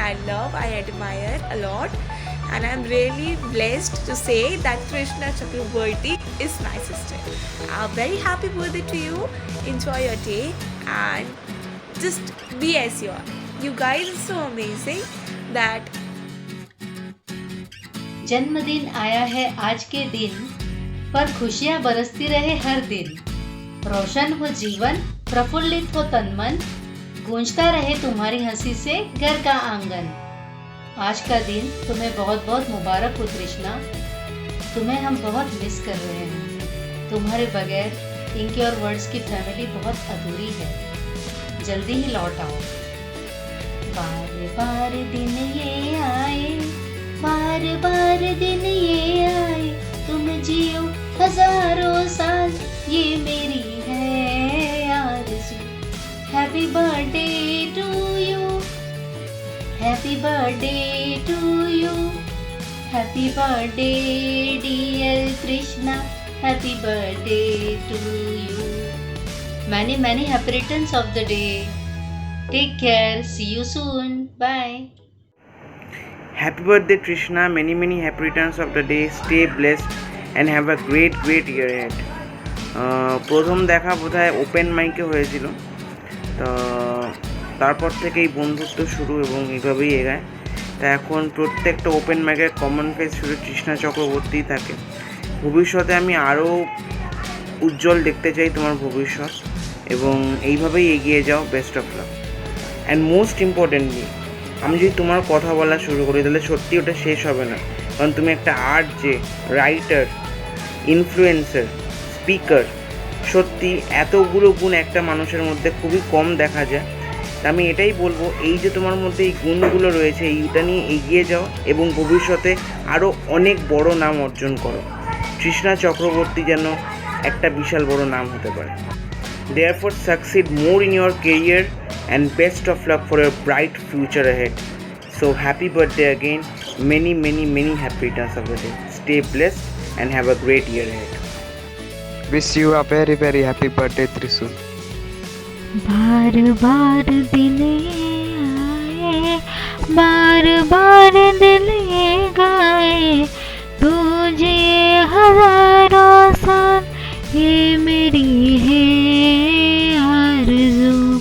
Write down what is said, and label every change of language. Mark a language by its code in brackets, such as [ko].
[en] I love, I admire a lot, and I'm really blessed to say that Krishna Chakraborty is my sister. A very happy birthday to you. Enjoy your day and just be as you are. You guys are so amazing that [hi] जन्मदिन आया है आज के दिन, पर खुशियाँ बरसती रहे हर दिन। रोशन हो जीवन, प्रफुल्लित हो तन मन, गूंजता रहे तुम्हारी हंसी से घर का आंगन। आज का दिन तुम्हें बहुत बहुत मुबारक हो कृष्णा। तुम्हें हम बहुत मिस कर रहे हैं। तुम्हारे बगैर इनके और वर्ड्स की फैमिली बहुत अधूरी है। जल्दी ही लौट आओ। बार बार दिन ये आए, बार बार दिन ये आए, तुम जियो हजारों साल, ये मेरी है आरज़ू। Happy birthday to you, happy birthday to you, happy birthday dear Krishna, happy birthday to you. [en] Many happy returns of the day. Take care. See you soon. Bye. Happy birthday Krishna, many happy returns of the day. Stay blessed and have a great year ahead. [bn] প্রথম দেখা বোধহয় open মাইকে হয়েছিল, তো তারপর থেকেই বন্ধুত্ব শুরু এবং এইভাবেই এগায়। তা এখন প্রত্যেকটা ওপেন মাইকের কমন ফেস শুধু কৃষ্ণা চক্রবর্তীই থাকে। ভবিষ্যতে আমি আরও উজ্জ্বল দেখতে চাই তোমার ভবিষ্যৎ, এবং এইভাবেই এগিয়ে যাও। [en] Best of luck. And most importantly, [bn] আমি যদি তোমার কথা বলা শুরু করি তাহলে সত্যি ওটা শেষ হবে না, কারণ তুমি একটা আরজে, রাইটার, ইনফ্লুয়েন্সার, স্পিকার। সত্যি এতগুলো গুণ একটা মানুষের মধ্যে খুবই কম দেখা যায়। তা আমি এটাই বলবো, এই যে তোমার মধ্যে এই গুণগুলো রয়েছে, এইটা নিয়ে এগিয়ে যাও এবং ভবিষ্যতে আরও অনেক বড় নাম অর্জন করো। তৃষ্ণা চক্রবর্তী যেন একটা বিশাল বড় নাম হতে পারে। [en] Therefore, succeed more in your career and best of luck for your bright future ahead. So happy birthday again. Many happy returns of the day. Stay blessed and have a great year ahead. Wish you a very happy birthday, Trisu. [hi] बार बार दिन आए, बार बार दिल ये गाए, तुझे हजारों साल ये मेरी है आरज़ू।